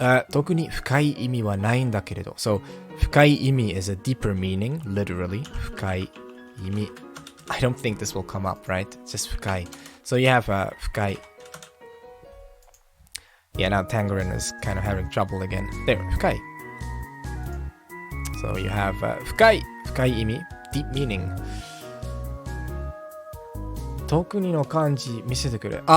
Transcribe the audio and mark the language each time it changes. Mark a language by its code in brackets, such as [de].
[ja] 特に深い意味はないんだけれど。 [en] So, 深い意味 is a deeper meaning, literally. [ja] 深い意味. [en] I don't think this will come up, right? It's just 深い.So you have 深い. Yeah, now Tangerine is kind of having trouble again. There, 深い. So you have 深い意味, deep meaning. [ja] 特にの漢字見せてくれ。